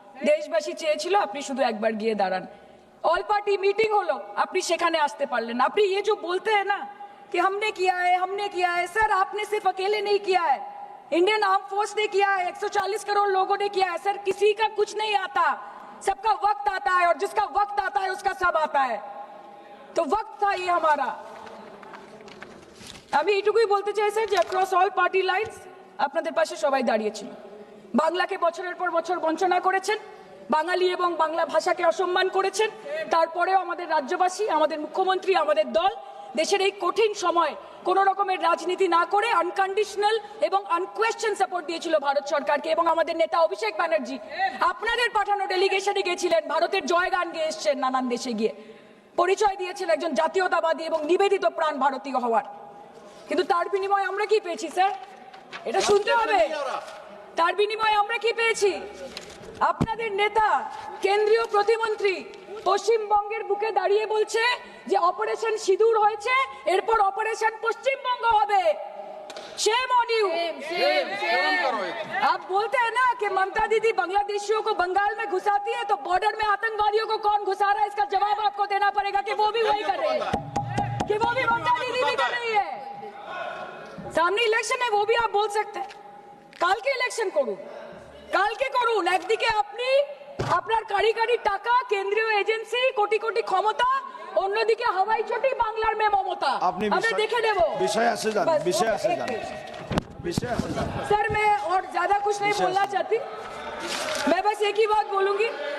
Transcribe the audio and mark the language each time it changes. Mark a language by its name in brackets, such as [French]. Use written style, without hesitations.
[Bangla] দেশবাসী চেয়েছিল আপনি শুধু একবার গিয়ে দাঁড়ান। অল পার্টি মিটিং হলো, আপনি সেখানে আসতে পারলেন না। আপনি [Hindi] ये जो बोलते हैं ना कि हमने किया है, सर आपने सिर्फ अकेले नहीं किया है, इंडियन आर्म फोर्स ने किया है, 140 करोड़ लोगों ने किया है। सर किसी का कुछ नहीं आता, सबका वक्त आता है, और जिसका वक्त आता है उसका सब आता है। तो वक्त था ये हमारा। [Bangla] আমি এইটুকুই বলতে চাই স্যার যে অ্যাক্রস অল পার্টি লাইনস আপনাদের পাশে সবাই দাঁড়িয়েছিল। বাংলাকে বছরের পর বছর বঞ্চনা করেছেন, বাঙালি এবং বাংলা ভাষাকে অসম্মান করেছেন, তারপরেও আমাদের রাজ্যবাসী, আমাদের মুখ্যমন্ত্রী, আমাদের দল দেশের এই কঠিন সময় কোনো রকমের রাজনীতি না করে আনকন্ডিশনাল এবং আনকোয়েশ্চেন সাপোর্ট দিয়েছিল ভারত সরকারকে। এবং আমাদের নেতা অভিষেক ব্যানার্জি আপনাদের পাঠানো ডেলিগেশনে গেছিলেন, ভারতের জয়গান গেয়ে এসছেন, নানান দেশে গিয়ে পরিচয় দিয়েছেন একজন জাতীয়তাবাদী এবং নিবেদিত প্রাণ ভারতীয় হওয়ার। কিন্তু তার বিনিময়ে আমরা কি পেয়েছি স্যার, এটা শুনতে হবে। তার বিনিময়ে আমরা কি পেয়েছি? আপনাদের নেতা কেন্দ্রীয় প্রতিমন্ত্রী পশ্চিমবঙ্গের বুকে দাঁড়িয়ে বলছে যে অপারেশন সিঁদুর হয়েছে, এরপর অপারেশন পশ্চিমবঙ্গ হবে। [English] Shame on you. [Hindi] आप बोलते हैं ना कि ममता दीदी बांग्लादेशियों को बंगाल में घुसाती है, तो बॉर्डर में आतंकवादियों को कौन घुसा रहा है, इसका जवाब आपको देना पड़ेगा कि वो भी वही कर रहे हैं, कि वो भी ममता दीदी भी कर रही है। सामने इलेक्शन है, वो भी आप बोल सकते हैं। [Bangla] কালকে ইলেকশন করুন, কালকে করুন। একদিকে আপনি আপনার কারি কারি টাকা, কেন্দ্রীয় এজেন্সি, কোটি কোটি ক্ষমতা, অন্যদিকে হাওয়াই চটি বাংলার মে মমতা। আমরা দেখে নেব। [Hindi] विषय से जान, विषय से जान, विषय से जान। सर मैं और ज्यादा कुछ नहीं बोलना चाहती, मैं बस एक ही बात बोलूंगी।